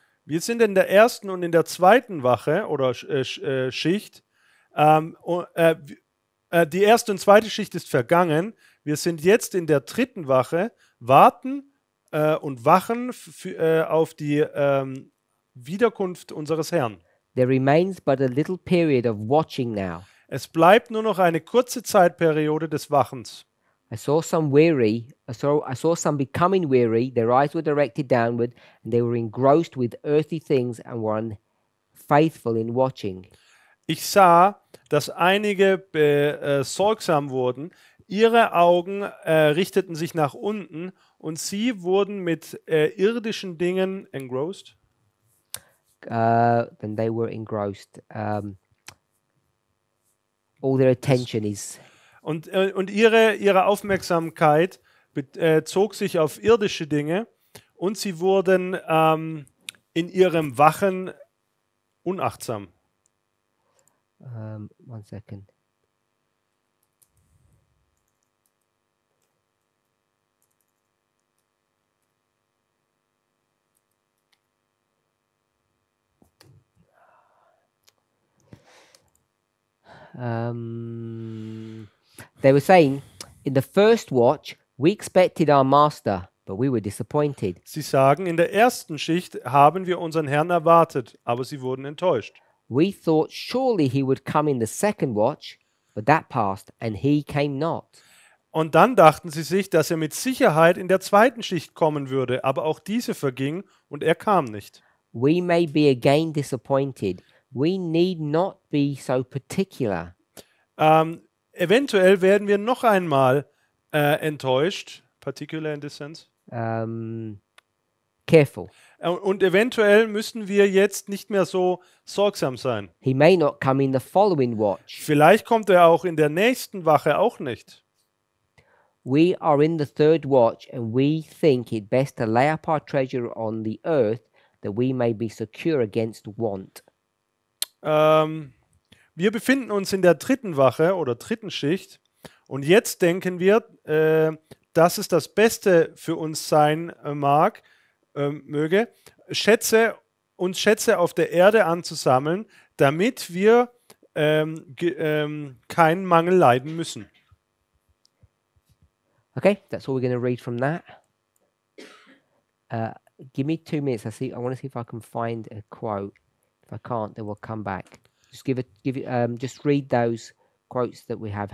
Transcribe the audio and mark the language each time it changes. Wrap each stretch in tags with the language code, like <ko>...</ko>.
<de>Wir sind in der ersten und in der zweiten Wache oder Schicht. Die erste und zweite Schicht ist vergangen. Wir sind jetzt in der dritten Wache, warten und wachen auf die Wiederkunft unseres Herrn.</de> <en>There remains but a little period of watching now.</en> <de>Es bleibt nur noch eine kurze Zeitperiode des Wachens.</de> <en>I saw some becoming weary, their eyes were directed downward, and they were engrossed with earthly things and were unfaithful in watching.</en> <de>Ich sah, dass einige sorgsam wurden, ihre Augen richteten sich nach unten und sie wurden mit irdischen Dingen engrossed.</de> <en>Then they were engrossed. All their attention is</en> <de>Und ihre Aufmerksamkeit zog sich auf irdische Dinge und sie wurden in ihrem Wachen unachtsam.</de> <en>1 second. They were saying, in the first watch, we expected our master, but we were disappointed.</en> <de>Sie sagen, in der ersten Schicht haben wir unseren Herrn erwartet, aber sie wurden enttäuscht.</de> <en>We thought surely he would come in the second watch, but that passed, and he came not.</en> <de>Und dann dachten sie sich, dass er mit Sicherheit in der zweiten Schicht kommen würde, aber auch diese verging und er kam nicht.</de> <en>We may be again disappointed. We need not be so particular.</en> <de>Eventuell werden wir noch einmal enttäuscht,</de> <en>particular in this sense. Careful.</en> <de>Und eventuell müssen wir jetzt nicht mehr so sorgsam sein.</de> <en>He may not come in the following watch.</en> <de>Vielleicht kommt er auch in der nächsten Wache auch nicht.</de> <en>We are in the third watch, and we think it best to lay up our treasure on the earth, that we may be secure against want.</en> <de>Wir befinden uns in der dritten Wache oder dritten Schicht und jetzt denken wir, dass es das Beste für uns sein möge, Schätze auf der Erde anzusammeln, damit wir keinen Mangel leiden müssen.</de> <en>Okay, that's all we're going to read from that. Give me 2 minutes. I want to see if I can find a quote. If I can't, then we'll come back. Just just read those quotes that we have.</en>